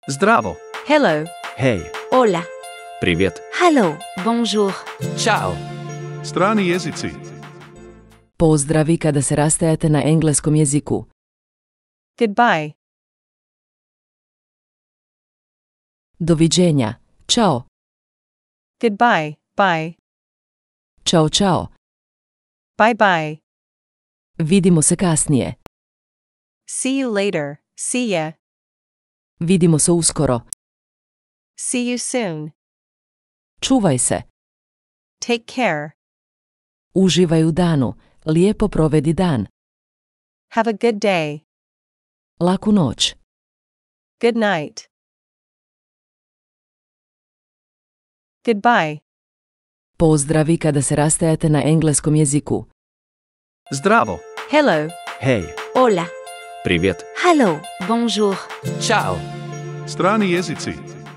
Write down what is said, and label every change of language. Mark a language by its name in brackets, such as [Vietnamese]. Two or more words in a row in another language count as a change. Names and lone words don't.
[Croatian] Zdravo. Hello. Hej. Hola. Привет. Hello. Bonjour. Ćao. Strani jezici. Pozdravi kada se rastajate na engleskom jeziku. Goodbye. Doviđenja. Ćao. [English] Goodbye. Bye. [Croatian] Ćao-ćao. [English] Bye bye. [Croatian] Vidimo se kasnije. [English] See you later. See ya. [Croatian] Vidimo se uskoro. [English] See you soon. [Croatian] Čuvaj se. [English] Take care. [Croatian] Uživaj u danu. Lijepo provedi dan. [English] Have a good day. [Croatian] Laku noć. [English] Good night. Goodbye. [Croatian] Pozdravi kada se rastajate na engleskom jeziku. Zdravo. Hello. Hej. Hola. Привет. Hello. Bonjour. Ćao. Strani jezici.